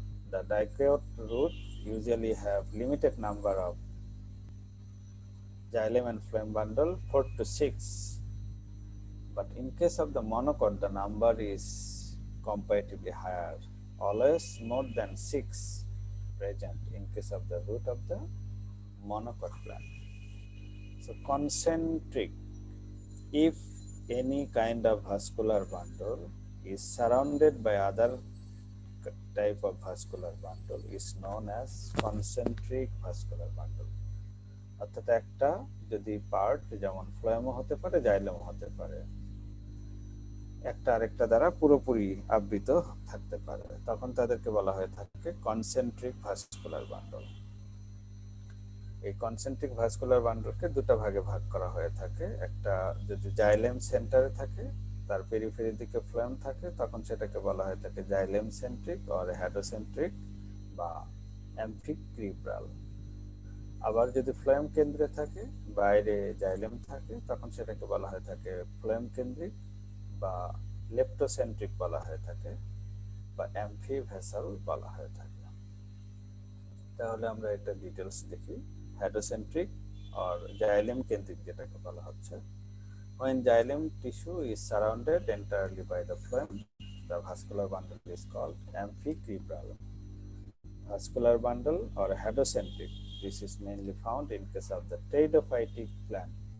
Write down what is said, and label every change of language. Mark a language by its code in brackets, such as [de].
[en] The dicot root usually have limited number of xylem and phloem bundle, 4 to 6, but in case of the monocot the number is comparatively higher, always more than 6 present in case of the root of the monocot plant. So concentric, if any kind of vascular bundle is surrounded by other type of vascular bundle is known as concentric vascular bundle. [bn] অর্থাৎ একটা যদি part যেমন ফ্লোয়েমও হতে পারে, জাইলেমও হতে পারে, একটা আরেকটা দ্বারা পুরোপুরি আবৃত থাকতে পারে, তখন তাদেরকে বলা হয়ে থাকে কনসেন্ট্রিক ভাস্কুলার বান্ডল। এই কনসেন্ট্রিক ভাস্কুলার বান্ডলকে দুটো ভাগে ভাগ করা হয়ে থাকে। একটা যদি জাইলেম সেন্টারে থাকে, তার পেরিফেরির দিকে ফ্লোয়েম থাকে, তখন সেটাকে বলা হয়ে থাকে জাইলেম সেন্ট্রিক অর হ্যাডোসেন্ট্রিক বা অ্যাম্ফিক্রিব্রাল। আবার যদি ফ্লোয়েম কেন্দ্রে থাকে, বাইরে জাইলেম থাকে, তখন সেটাকে বলা হয়ে থাকে ফ্লোয়েম কেন্দ্রিক বা লেপ্টোসেন্ট্রিক বলা হয়ে থাকে বা অ্যাম্ফিভেসাল বলা হয়ে থাকে। তাহলে আমরা এটা ডিটেলস দেখি। হ্যাডোসেন্ট্রিক অর জাইলেম কেন্দ্রিক যেটাকে বলা হচ্ছে, [en] when xylem tissue is surrounded entirely by the phloem, the vascular bundle is called amphicribral. Vascular bundle or hydrocentric, this is mainly found in case of the pteridophytic plant.